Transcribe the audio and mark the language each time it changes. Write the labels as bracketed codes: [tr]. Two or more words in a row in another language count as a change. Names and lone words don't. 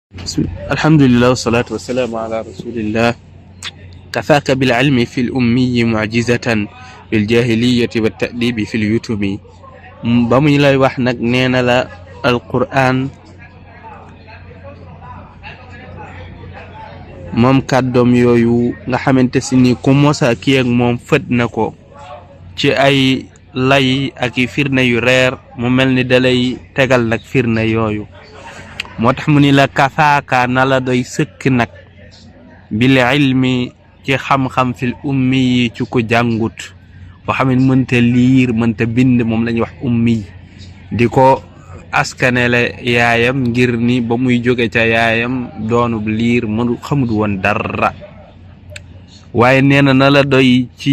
[ar] الحمد لله والصلاة والسلام على رسول الله. كفاك بالعلم في الأمي معجزة بالجاهلية والتأديب في اليتم. [wo] بامي لاي wax nag nee na la alquran moom kàddoom yooyu nga xamante si ni ku mosa kii ak moom fët na ko ci ay lay ak i firnde yu reer mu mel ni dalay tegal nag firnde yooyu moo tax mu ni la kafaaka na la doy sëkk nag [ar] بالعلم [wo] ci xam-xam [ar] في الأمي [wo] yi ci ko jàngut boo xam ne mënta liir mënta bind moom la ñuy wax ummi di ko askanele yaayam ngir ni ba muy jóge ca yaayam doonub liir mënu xamut woon dara waaye nee na na la doy